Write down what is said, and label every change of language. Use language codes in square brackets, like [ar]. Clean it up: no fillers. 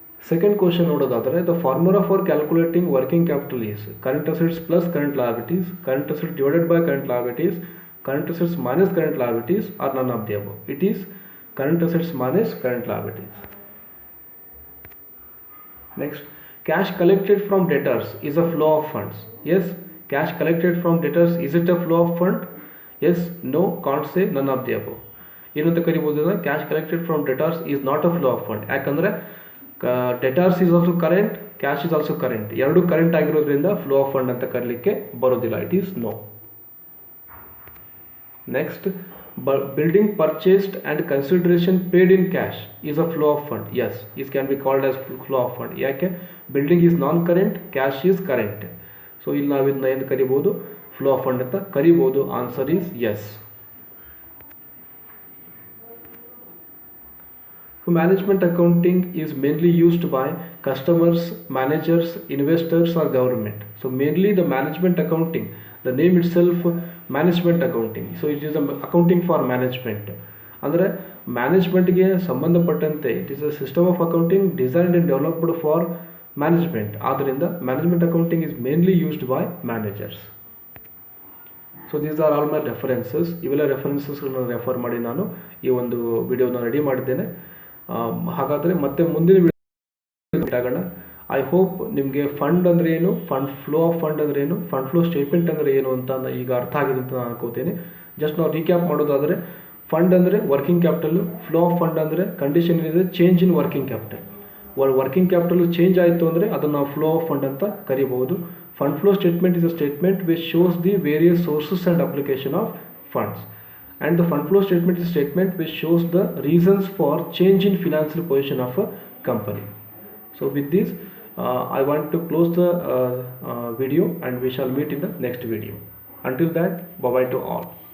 [en] Second question ನೋಡೋದಾದರೆ, the formula for calculating working capital is current assets plus current liabilities, current assets divided by current liabilities, current assets minus current liabilities, or none of the above. It is current assets minus current liabilities. Next, cash collected from debtors is a flow of funds. Yes, cash collected from debtors, is it a flow of fund? Yes, no, can't say, none of the above. [kn] ಏನಂತ ಕರಿಬೋದು, [en] Cash collected from debtors is not a flow of fund. [kn] ಯಾಕಂದರೆ [en] debtors is also current, [kn] cash is also current, ಎರಡು current ಆಗಿರೋದ್ರಿಂದ flow of fund ಅಂತ ಕರೀಲಿಕ್ಕೆ ಬರೋದಿಲ್ಲ. [en] It is no. Next, building purchased and consideration paid in cash is a flow of fund. Yes, it can be called as flow of fund. [kn] ಯಾಕೆ, [en] Building is non current, cash is current. [kn] So ಇಲ್ಲಿ ನಾವು ಇದನ್ನ ಏನು ಕರಿಬೋದು, flow of fund ಅಂತ ಕರಿಬೋದು. [en] Answer is yes. Management accounting is mainly used by customers, managers, investors or government. So mainly the management accounting, the name itself management accounting. So it is a accounting for management. [kn] ಅಂದರೆ ಮ್ಯಾನೇಜ್ಮೆಂಟ್ಗೆ ಸಂಬಂಧಪಟ್ಟಂತೆ [en] It is a system of accounting designed and developed for management. ಆದ್ದರಿಂದ management accounting is mainly used by managers. So these are all my references. [kn] ಇವೆಲ್ಲ ರೆಫರೆನ್ಸಸ್ಗಳನ್ನ refer ಮಾಡಿ ನಾನು ಈ ಒಂದು ವಿಡಿಯೋನ ready ಮಾಡಿದ್ದೇನೆ. ಹಾಗಾದರೆ ಮತ್ತೆ ಮುಂದಿನ ವಿಡಿಯೋ ಆಗೋಣ. [en] I hope [kn] ನಿಮಗೆ ಫಂಡ್ ಅಂದರೆ ಏನು, ಫಂಡ್ ಫ್ಲೋ ಆಫ್ ಫಂಡ್ ಅಂದರೆ ಏನು, ಫಂಡ್ ಫ್ಲೋ ಸ್ಟೇಟ್ಮೆಂಟ್ ಅಂದರೆ ಏನು ಅಂತ ಈಗ ಅರ್ಥ ಆಗಿದೆ ಅಂತ ನಾನು ಅನ್ಕೋತೀನಿ. ಜಸ್ಟ್ ನಾವು ರೀಕ್ಯಾಪ್ ಮಾಡೋದಾದರೆ, ಫಂಡ್ ಅಂದರೆ working capital, flow of fund ಅಂದರೆ ಕಂಡೀಷನ್ ಇದೆ change in working capital. Working capital change ಆಯಿತು ಅಂದರೆ ಅದನ್ನು ನಾವು ಫ್ಲೋ ಆಫ್ ಫಂಡ್ ಅಂತ ಕರಿಬಹುದು. [en] Fund flow statement is a statement which shows the various sources and application of funds. And the fund flow statement is a statement which shows the reasons for change in financial position of a company. So with this, I want to close the video and we shall meet in the next video. Until that, bye bye to all.